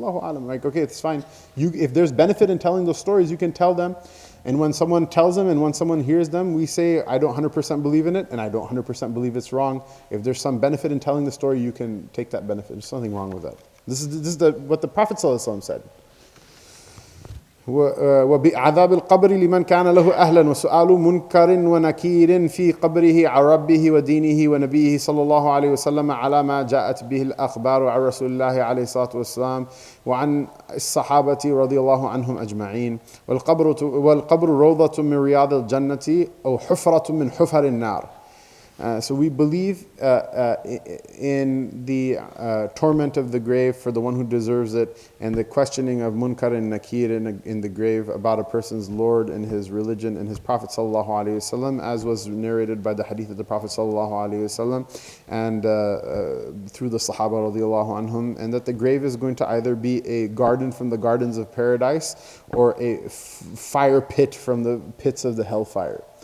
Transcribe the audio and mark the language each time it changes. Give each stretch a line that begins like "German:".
English: Allahu alam, like, okay, it's fine. If there's benefit in telling those stories, you can tell them. And when someone tells them and when someone hears them, we say, I don't 100% believe in it and I don't 100% believe it's wrong. If there's some benefit in telling the story, you can take that benefit. There's nothing wrong with that. This is what the Prophet ﷺ said.
Arabic: وبعذاب القبر لمن كان له أهلا وسؤال منكر ونكير في قبره عن ربه ودينه ونبيه صلى الله عليه وسلم على ما جاءت به الأخبار عن رسول الله عليه الصلاة والسلام وعن الصحابة رضي الله عنهم أجمعين والقبر روضة من رياض الجنة أو حفرة من حفر النار.
English: So we believe in the torment of the grave for the one who deserves it, and the questioning of Munkar and Nakir in the grave about a person's Lord and his religion and his Prophet sallallahu alaihi wasallam, as was narrated by the hadith of the Prophet sallallahu alaihi wasallam and through the Sahaba radiallahu anhum, and that the grave is going to either be a garden from the gardens of paradise or a fire pit from the pits of the hellfire.